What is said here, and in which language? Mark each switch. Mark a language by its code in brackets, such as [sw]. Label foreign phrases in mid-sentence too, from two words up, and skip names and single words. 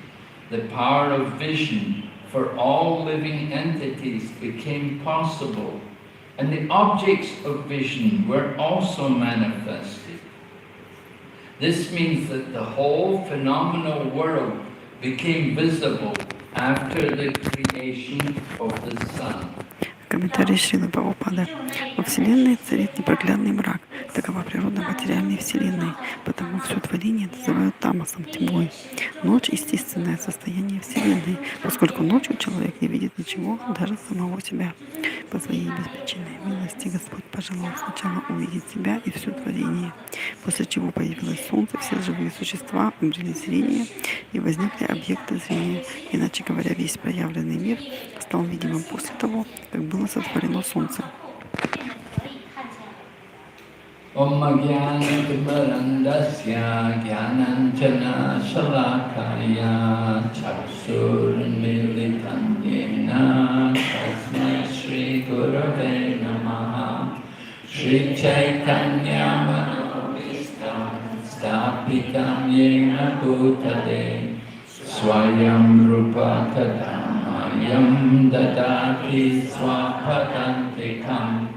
[en] The power of vision for all living entities became possible, and the objects of vision were also manifested. This means that the whole phenomenal world became visible after the creation of the sun. [ru] Комментарий Шрилы Прабхупады. Во Вселенной царит непроглядный мрак. Такова природа материальной Вселенной, потому все творение называют тамасом, тьмой. Ночь — естественное состояние Вселенной, поскольку ночью человек не видит ничего, даже самого себя. По своей беспричинной милости Господь пожелал сначала увидеть себя и все творение, после чего появилось солнце, все живые существа обрели зрение и возникли объекты зрения. Иначе говоря, весь проявленный мир стал видимым после того, как было сотворено солнце. [sa] ॐ अज्ञानतिमिरान्धस्य ज्ञानाञ्जनशलाकया चक्षुरुन्मीलितं येन तस्मै श्रीगुरवे नमः श्रीचैतन्यमनोऽभीष्टं स्थापितं येन भूतले स्वयं रूपः कदा मह्यं ददाति स्वपदान्तिकम्